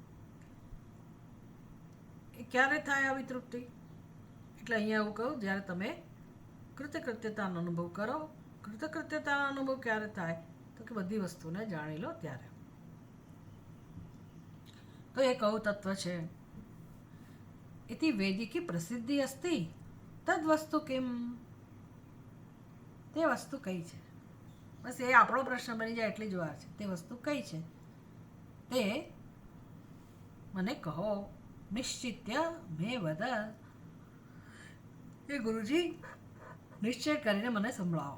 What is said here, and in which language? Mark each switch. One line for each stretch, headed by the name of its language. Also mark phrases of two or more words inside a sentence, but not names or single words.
Gujarati: એ ક્યારે થાય આવી તૃપ્તિ? એટલે અહીંયા એવું કહું, જ્યારે તમે કૃતકૃત્યતાનો અનુભવ કરો. કૃતકૃત્યતાનો અનુભવ ક્યારે થાય? તો કે બધી વસ્તુને જાણી લો ત્યારે. તો એ કયું તત્વ છે?
Sanskrit: इति वैदिकी प्रसिद्धि अस्ति तद वस्तु किम?
Gujarati: તે વસ્તુ કઈ છે? બસ એ આપણો પ્રશ્ન બની જાય એટલી જ વાર છે. તે વસ્તુ કઈ છે તે મને કહો.
Sanskrit: નિશ્ચિત્ય મે વદ.
Gujarati: એ ગુરુજી નિશ્ચય કરીને મને સંભળાવો.